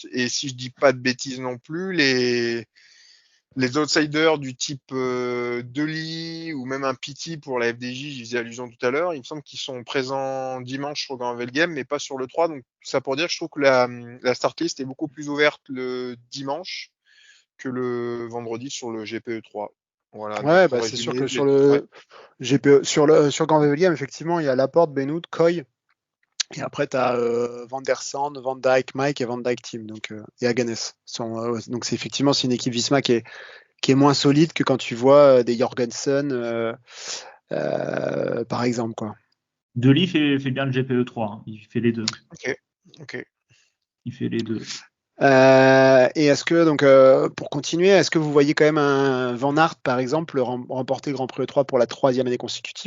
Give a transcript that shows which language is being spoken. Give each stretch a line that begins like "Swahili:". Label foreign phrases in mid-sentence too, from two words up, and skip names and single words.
French: Et si je dis pas de bêtises non plus, les outsiders du type Delis ou même un Pity pour la FDJ, j'y faisais allusion tout à l'heure, il me semble qu'ils sont présents dimanche sur Gand-Wevelgem, mais pas sur le 3. Donc ça pour dire que je trouve que la
English: start list
French: est beaucoup plus ouverte le dimanche que le vendredi sur le GPE3. Voilà, ouais, c'est sûr que sur le GPE, sur Gand-Wevelgem, effectivement, il y a Laporte, Benoît, Coy. Et après, tu as Van der Sande, Van Dijk, Mike et Van Dijk Team, donc, et Hagenes. Donc, c'est effectivement une équipe Visma qui est moins solide que quand tu vois des Jorgensen, par exemple, quoi. Delis fait bien le GPE3, hein. Il fait les deux. Ok. Il fait les deux. Et est-ce que, donc, pour continuer, est-ce que vous voyez quand même un Van Aert, par exemple, remporter le Grand Prix E3 pour la 3e année consécutive ?